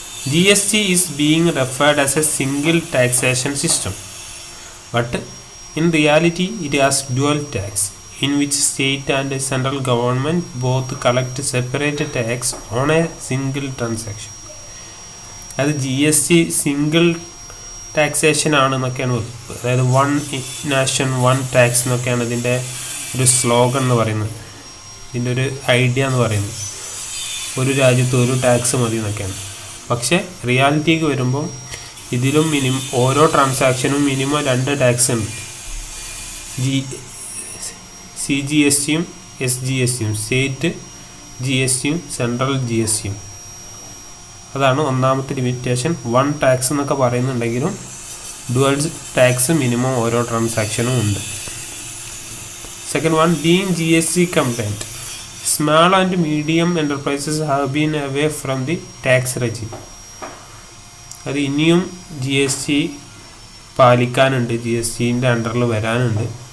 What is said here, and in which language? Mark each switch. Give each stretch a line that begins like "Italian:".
English: GST is being referred as a single taxation system, but in reality it has dual tax, in which state and central government both collect separate tax on a single transaction.
Malayalam: അത് GST single taxation ആണെന്നൊക്കെയാണ്, അതായത് one nation one tax എന്നൊക്കെയാണ് ഇതിൻ്റെ ഒരു slogan എന്ന് പറയുന്നത്, ഇതിൻ്റെ ഒരു idea എന്ന് പറയുന്നത്. ഒരു രാജ്യത്ത് ഒരു ടാക്സ് മതി എന്നൊക്കെയാണ്. പക്ഷേ റിയാലിറ്റിക്ക് വരുമ്പം ഇതിലും ഓരോ ട്രാൻസാക്ഷനും മിനിമം 2 ടാക്സ് ഉണ്ട്. CGSTയും SGSTയും, സ്റ്റേറ്റ് GSTയും സെൻട്രൽ GSTയും. അതാണ് ഒന്നാമത്തെ ലിമിറ്റേഷൻ. 1 ടാക്സ് എന്നൊക്കെ പറയുന്നുണ്ടെങ്കിലും ഡുവൽ ടാക്സ് മിനിമം ഓരോ ട്രാൻസാക്ഷനും ഉണ്ട്.
English: Second one, being GST compliant, small and medium enterprises have been away from the tax regime.
Malayalam: അത് ഇനിയും GST പാലിക്കാനുണ്ട്, GSTൻ്റെ അണ്ടറിൽ വരാനുണ്ട്.